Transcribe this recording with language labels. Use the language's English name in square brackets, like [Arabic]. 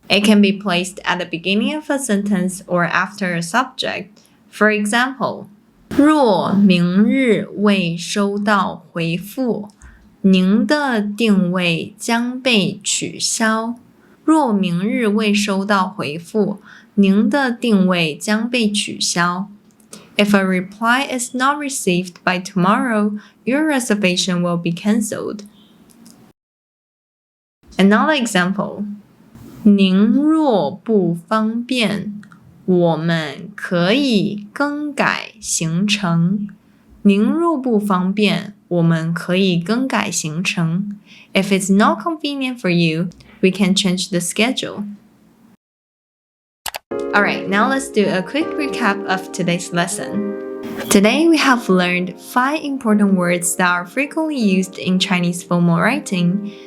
[English] It can be placed at the beginning of a sentence or after a subject. For example, [Chinese] 若明日未收到回复，您的定位将被取消。若明日未收到回复，您的定位将被取消。 [English] If a reply is not received by tomorrow, your reservation will be cancelled. Another example. [Chinese] 您若不方便，我们可以更改行程。您若不方便，我们可以更改行程。 [English] If it's not convenient for you, we can change the schedule. Alright, now let's do a quick recap of today's lesson. Today we have learned 5 important words that are frequently used in Chinese formal writing.